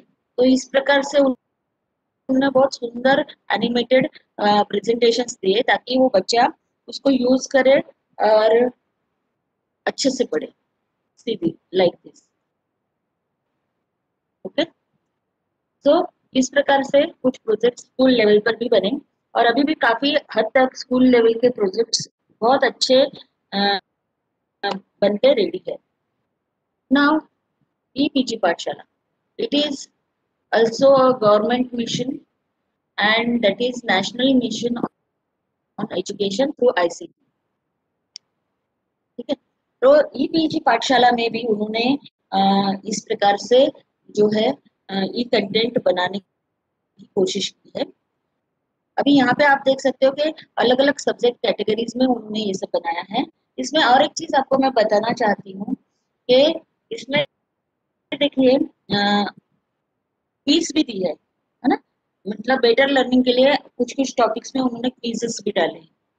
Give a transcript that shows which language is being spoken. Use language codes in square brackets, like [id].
[hi] तो इस प्रकार से उन्होंने बहुत सुंदर एनिमेटेड प्रेजेंटेशंस दिए ताकि वो बच्चा उसको यूज करे और अच्छे से पढ़े, सीधी लाइक दिस। ओके, सो इस प्रकार से कुछ प्रोजेक्ट स्कूल लेवल पर भी बने और अभी भी काफी हद तक स्कूल लेवल के प्रोजेक्ट्स बहुत अच्छे बनके रेडी है। [en] Now e PG Pathshala, it is also a government mission, and that is national mission on education through ICT। [hi] ठीक है, तो ईपीजी पाठशाला में भी उन्होंने इस प्रकार से जो है ई कंटेंट बनाने की कोशिश की है। अभी यहाँ पे आप देख सकते हो कि अलग अलग सब्जेक्ट कैटेगरीज में उन्होंने ये सब बनाया है। इसमें और एक चीज आपको मैं बताना चाहती हूँ कि इसमें देखिए क्विज भी दी है ना, मतलब बेटर लर्निंग के लिए कुछ कुछ टॉपिक्स में उन्होंने क्विजेस भी डाले हैं।